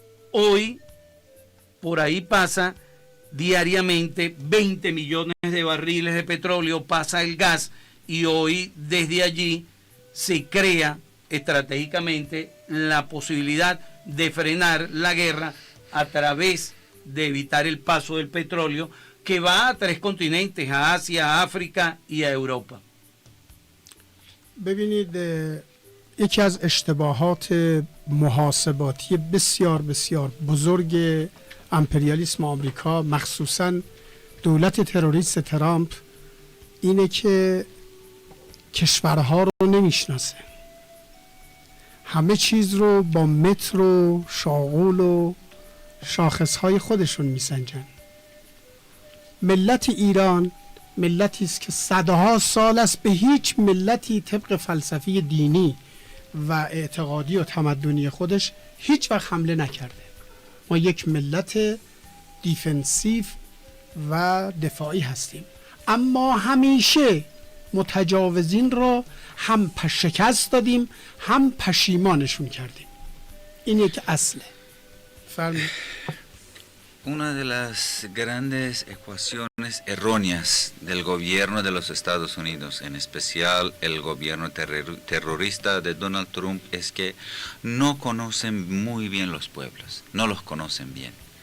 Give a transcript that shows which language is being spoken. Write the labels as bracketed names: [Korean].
[Spanish] hoy por ahí pasa diariamente 20 millones de barriles de petróleo, pasa el gas, y hoy desde allí se crea estratégicamente la posibilidad de frenar la guerra a través de evitar el paso del petróleo, que va a 3 continentes, a Asia, a África y a Europa. [Persian] ببینید یکی از اشتباهات محاسباتی بسیار بسیار بزرگ امپریالیسم آمریکا، مخصوصا دولت تروریست ترامپ، اینه که کشورها رو نمیشناسه. همه چیز رو با متر و شاغول و شاخصهای خودشون میسنجن. ملت ایران ملتی است که صدها سال است به هیچ ملتی طبق فلسفه دینی و اعتقادی و تمدنی خودش هیچ وقت حمله نکرده. ما یک ملت دیفنسیو و دفاعی هستیم، اما همیشه متجاوزین را هم شکست دادیم هم پشیمانشون کردیم. این یک اصله. فرمایید. [Spanish] Una de las grandes ecuaciones erróneas del gobierno de los Estados Unidos, en especial el gobierno terrorista de Donald Trump, es que no conocen muy bien los pueblos, no los conocen bien.